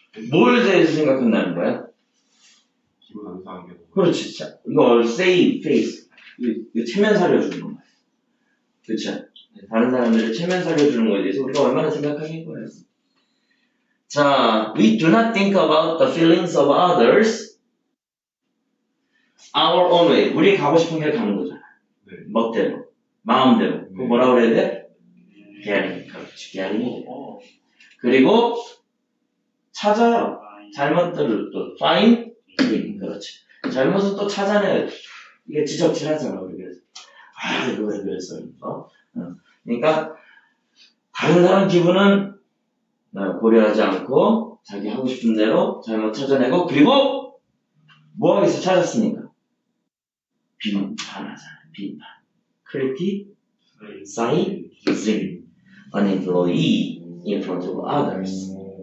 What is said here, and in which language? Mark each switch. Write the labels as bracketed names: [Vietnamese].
[Korean] 뭘 대해서 생각한다는 거야? 기분 안 상하게. 그렇지. 자, 이거 save face. 이거 체면 살려주는 거야. 그렇죠? 다른 사람들의 체면 살려주는 거에 대해서 우리가 얼마나 생각하는 거예요. [English] 자, we do not think about the feelings of others our own way. [Korean] 우리 가고 싶은 길 가는 거잖아. 네. 멋대로, 마음대로. 그거 뭐라 그래야 돼? getting. 그렇지, getting. 그리고 찾아요. 잘못들을 또 find. 그렇지. 잘못을 또 찾아내요. 이게 지적질하잖아, 우리 그래서. 이거 왜 그랬어? 그러니까 다른 사람 기분은 고려하지 않고 자기 하고 싶은 대로 잘못 찾아내고, 그리고 뭐 하겠어? 찾았으니까 비판하잖아. 비판. [English] criticizing an employee in front of others.